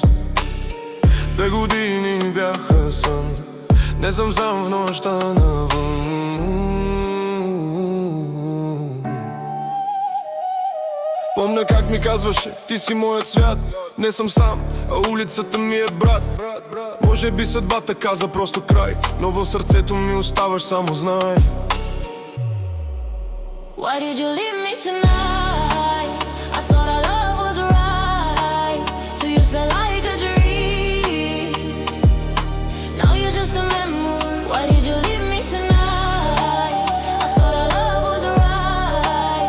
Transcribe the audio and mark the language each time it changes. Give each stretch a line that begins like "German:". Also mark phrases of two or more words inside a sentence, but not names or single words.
Bulgarian: 2 години бяха сън, не съм сам в нощта навън. Помня как ми казваше: ти си моят свят, не съм сам, а улицата ми е брат. Може би съдбата каза просто край, но в сърцето ми оставаш, само знай.
English: Why did you leave me tonight? I thought our love was right. 2 years felt like a dream. Now you're just a memory. Why did you leave me tonight? I thought our love was right.